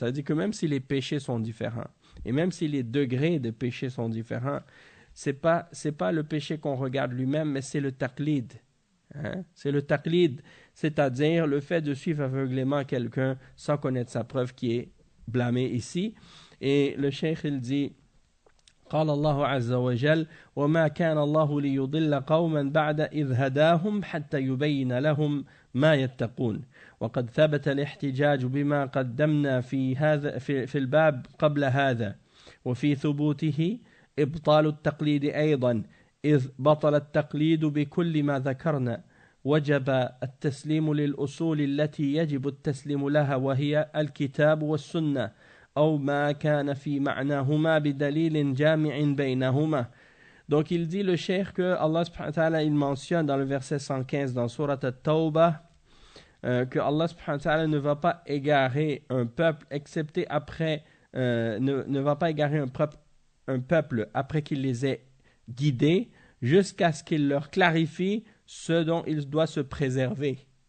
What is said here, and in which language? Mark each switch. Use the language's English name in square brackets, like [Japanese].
[French] Ça veut dire que même si les péchés sont différents, et même si les degrés de péché sont différents, c'est pas le péché qu'on regarde lui-même, mais c'est le taqlid. C'est le taqlid, c'est-à-dire le fait de suivre aveuglément quelqu'un sans connaître sa preuve qui est blâmé ici. Et le cheikh il dit [Arabic] قال الله عز وجل وما كان الله ليضل قوما بعد إذ هداهم حتى يبين لهم ما يتقون وقد ثبت الاحتجاج بما قدمنا في الباب قبل هذا وفي ثبوته إبطال التقليد أيضا إذ بطل التقليد بكل ما ذكرنا وجب التسليم للأصول التي يجب التسليم لها وهي الكتاب والسنة أو ما كان في معناهما بدليل جامع بينهما. [French] Donc il dit le cheikh que Allah subhanahu wa ta'ala il mentionne dans le verset 115 dans Surat At-Tawbah que Allah subhanahu wa ta'ala ne va pas égarer un peuple excepté après ne va pas égarer un peuple après qu'il les ait guidés jusqu'à ce qu'il leur clarifie ce dont il doit se préserver.